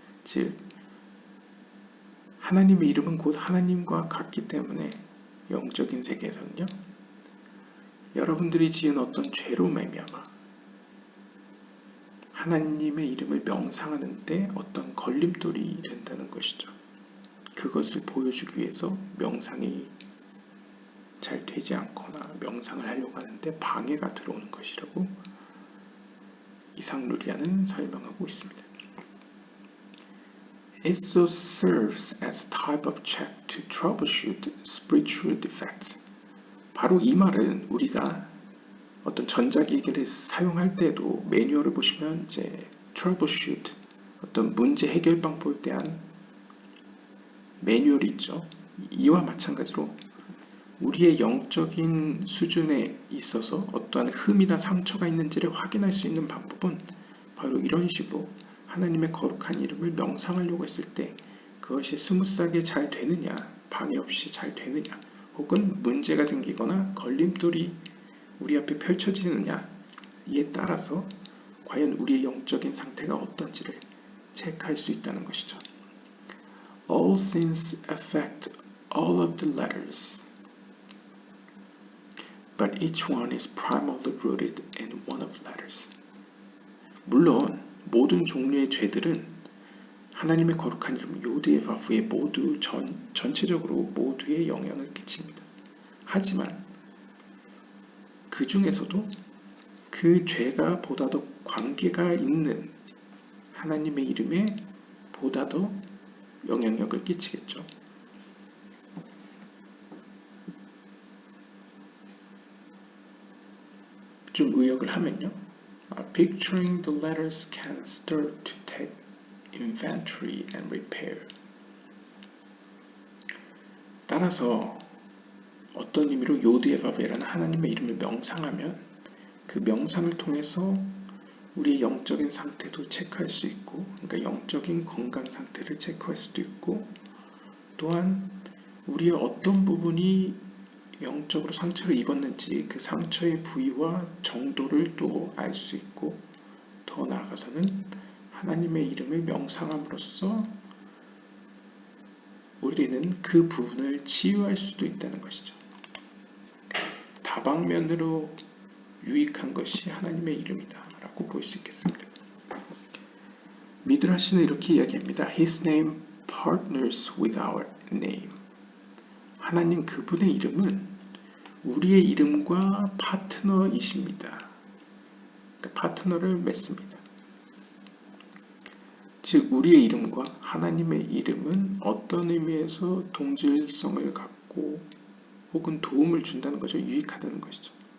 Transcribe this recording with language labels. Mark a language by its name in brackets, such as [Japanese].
[Korean] 즉, 하나님의 이름은 곧 하나님과 같기 때문에 영적인 세계에서는요, 여러분들이 지은 어떤 죄로 말미암아 하나님의 이름을 명상하는 데 어떤 걸림돌이 된다는 것이죠. 그것을 보여주기 위해서 명상이 잘 되지 않거나 명상을 하려고 하는데 방해가 들어오는 것이라고 이삭 루리아는 설명하고 있습니다. [English] It so serves as a type of check to troubleshoot spiritual defects. [Korean] 바로 이 말은 우리가 어떤 전자기기를 사용할 때도 매뉴얼을 보시면 이제 troubleshoot, 어떤 문제 해결 방법에 대한 매뉴얼이 있죠. 이와 마찬가지로 우리의 영적인 수준에 있어서 어떠한 흠이나 상처가 있는지를 확인할 수 있는 방법은 바로 이런 식으로 하나님의 거룩한 이름을 명상하려고 했을 때 그것이 스무스하게 잘 되느냐, 방해 없이 잘 되느냐, 혹은 문제가 생기거나 걸림돌이 우리 앞에 펼쳐지느냐, 이에 따라서 과연 우리의 영적인 상태가 어떤지를 체크할 수 있다는 것이죠. [English] All sins affect all of the letters. But each one is primarily rooted in one of the letters. [Korean] 물론 모든 종류의 죄들은 하나님의 거룩한 이름 요드에바브에 모두 전체적으로 모두에 영향을 끼칩니다. 하지만 그 중에서도 그 죄가 보다 더 관계가 있는 하나님의 이름에 보다 더 영향력을 끼치겠죠. 좀 의역을 하면요. [English] Picturing the letters can start to take inventory and repair. [Korean] 따라서 어떤 의미로 요드에바브라는 하나님의 이름을 명상하면 그 명상을 통해서 우리의 영적인 상태도 체크할 수 있고, 그러니까 영적인 건강 상태를 체크할 수도 있고, 또한 우리의 어떤 부분이 영적으로 상처를 입었는지 그 상처의 부위와 정도를 또 알 수 있고, 더 나아가서는 하나님의 이름을 명상함으로써 우리는 그 부분을 치유할 수도 있다는 것이죠. 다방면으로 유익한 것이 하나님의 이름이다 라고 볼 수 있겠습니다. 미드라시는 이렇게 이야기합니다. [English] His name partners with our name. [Korean] 하나님 그분의 이름은 우리의 이름과 파트너이십니다. 그러니까 파트너를 맺습니다. 즉 우리의 이름과 하나님의 이름은 어떤 의미에서 동질성을 갖고 혹은 도움을 준다는 거죠. 유익하다는 것이죠.